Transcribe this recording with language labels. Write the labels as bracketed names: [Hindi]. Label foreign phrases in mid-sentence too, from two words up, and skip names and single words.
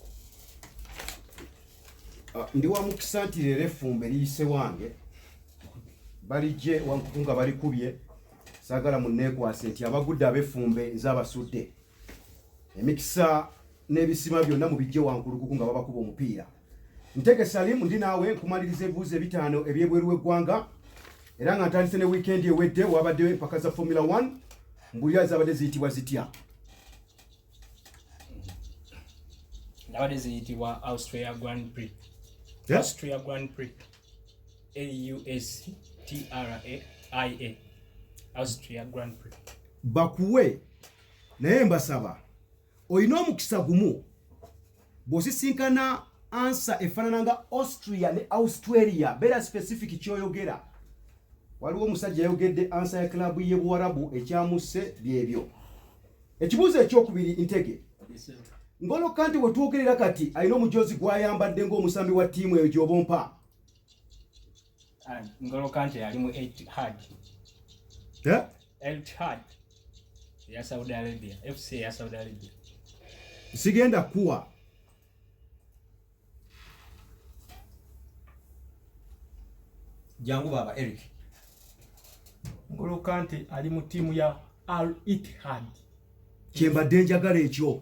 [Ganda] Ndi wa mukisa nti leero effumbe liyise wange balijje wankutunga balikubye saagala munneekwase nti abagudde ab'effumbe nze abasudde emikisa n'ebisima byonna mu bijje wankulukuku nga babakuba omupiira. Ntege Salim ndi naawe nkumaliriza ebibuuzo ebitaano ebyebweru w'eggwanga era nga ntandise ne weekend ewedde wabaddewo empaka za Formula 1 mbulira zabadde ziyitibwa zitya? Nabadde ziyitibwa Austria Grand Prix. Yeah? Austria Grand Prix. AUSTRIA. Austria Grand Prix. Bakuwe naye mbasaba oyina omukisa gumu bw'osisinkana ansa efaanana nga Austria ne Australia beera specific kyoyogera. Waliwo omusajja yayogedde ansa ya klabu ye Buwarabu ekyamusse byebyo. Ekibuuzo ekyokubiri Ntege. Ngolo Kante bwe twogerera kati alina omujoozi gw'ayambadde ng'omusambi wa ttiimu eyo gy'obompa. Ngolo Kante yali mu Etihad. Yeah? Etihad ya Saudi Arabia. FC ya Saudi Arabia. Sigenda kuwa. Jangu baba Eric. Ngolo Kante ali mu tiimu ya Al Ittihad. Kyembadde njagala ekyo.